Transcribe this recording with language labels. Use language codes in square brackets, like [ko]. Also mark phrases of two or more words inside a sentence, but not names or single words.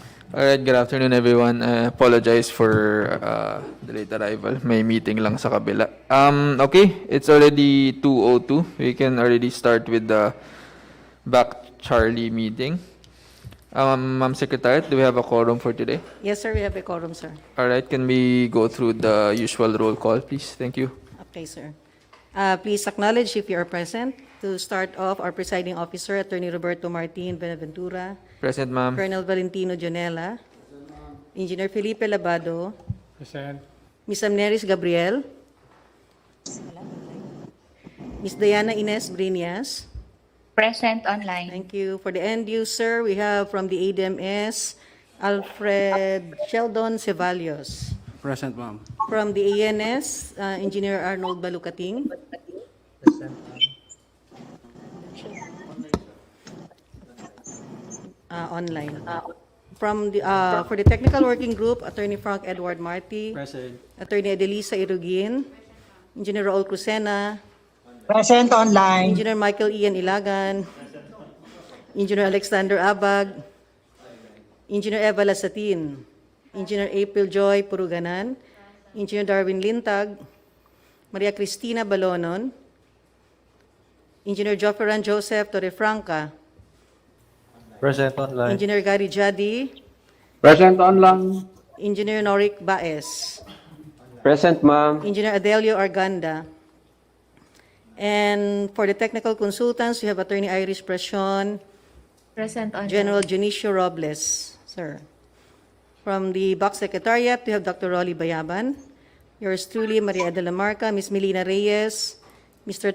[en] Alright, good afternoon everyone. I apologize for the late arrival. [tl] May meeting lang sa kabila. [en] Okay, it's already 2:02. We can already start with the back Charlie meeting. Ma'am Secretary, do we have a quorum for today? Yes, sir. We have a quorum, sir. Alright, can we go through the usual roll call, please? Thank you. Okay, sir. Please acknowledge if you are present. To start off, our presiding officer, Attorney Roberto Martin Benaventura, Present, ma'am. Colonel Valentino Jonella, Engineer Felipe Labado, Present. Ms. Amneris Gabriel, Ms. Diana Ines Brinias. Present online. Thank you. For the end user, we have from the ADMS, Alfred Sheldon Ceballos. Present, ma'am. From the ANS, Engineer Arnold Balucating. Online. From the for the technical working group, Attorney Frank Edward Marty, Present. Attorney Adelisa Irugin, Engineer Raul Crucena, Present online. Engineer Michael Ian Ilagan, Engineer Alexander Abag, Engineer Eva Lasatin, Engineer April Joy Puruganan, Engineer Darwin Lintag, Maria Cristina Balonon, Engineer Joferan Joseph Torrefranca, Present online. Engineer Gary Jadi, Present online. Engineer Norik Baez, Present, ma'am. Engineer Adelio Arganda. And for the technical consultants, we have Attorney Irish Presion, Present online. General Junicio Robles, sir. From the BAC Secretariat, we have Dr. Rolly Bayaban, yours truly, Maria de la Marca, Ms. Melina Reyes, Mr.